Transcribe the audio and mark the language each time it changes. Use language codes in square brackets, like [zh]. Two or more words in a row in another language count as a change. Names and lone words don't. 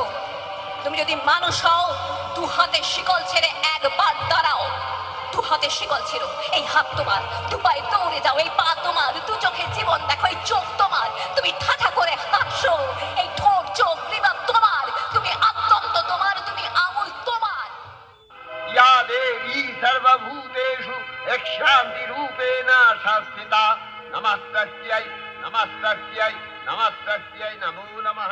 [bn] তুমি যদি মানুষ হও, দু হাতে শিকল ছেড়ে একবার দাঁড়াও। দু হাতে শিকল ছেড়ো, এই হাত তোমার, দু পায়ে দৌড়ে যাও, এই পা তোমার, দু চোখে জীবন দেখো, এই চোখ তোমার, তুমি ঠাঠা করে হাসো, এই ঠোঁট চোখ গ্রীবা তোমার, তুমি আত্মন্ত তোমার, তুমি আঙুল তোমার। [sa] या देवी सर्वभूतेषु यक्षान्तिरूपेण शास्त्रिता नमस्तस्यै नमस्तस्यै नमस्तस्यै नमो नमः।